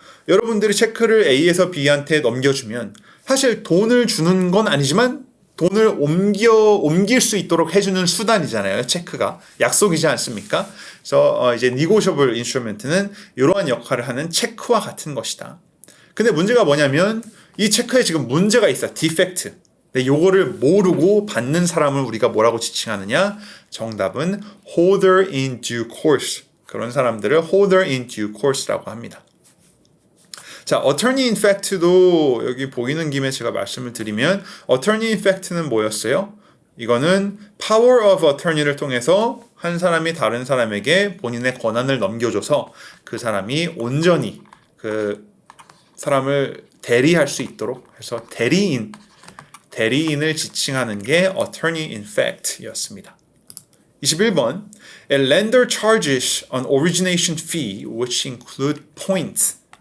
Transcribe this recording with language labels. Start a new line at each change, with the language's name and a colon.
Korean: 여러분들이 체크를 A에서 B한테 넘겨주면 사실 돈을 주는 건 아니지만 돈을 옮길 수 있도록 해주는 수단이잖아요. 체크가 약속이지 않습니까? 그래서 이제 negotiable instrument는 이러한 역할을 하는 체크와 같은 것이다. 근데 문제가 뭐냐면 이 체크에 지금 문제가 있어. 디펙트. 근데 요거를 모르고 받는 사람을 우리가 뭐라고 지칭하느냐? 정답은
English: holder in due course.
Korean: 그런 사람들을 holder in due course라고 합니다. 자, attorney in fact도 여기 보이는 김에 제가 말씀을 드리면 attorney in fact는 뭐였어요? 이거는 power of attorney를 통해서 한 사람이 다른 사람에게 본인의 권한을 넘겨줘서 그 사람이 온전히 그 사람을 대리할 수 있도록 해서 대리인을 지칭하는 게 attorney in fact였습니다. 21번.
English: A lender charges an origination fee which include points.